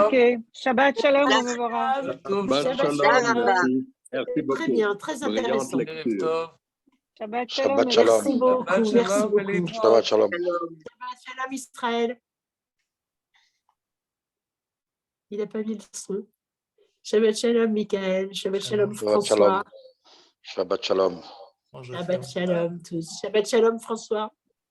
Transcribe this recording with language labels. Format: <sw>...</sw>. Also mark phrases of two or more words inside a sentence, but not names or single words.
<he>Okay. שבת שלום,</he> <fr>on me verra. Merci beaucoup. Très bien, très intéressant.</fr> <he>שבת שלום.</he> <fr>Merci beaucoup. Merci beaucoup.</fr> <he>שבת שלום. שבת שלום Israël.</he> <fr>Il n'a pas mis le son.</fr> <he>שבת שלום Michael. שבת שלום François. שבת שלום. שבת שלום tous. שבת שלום François.</he>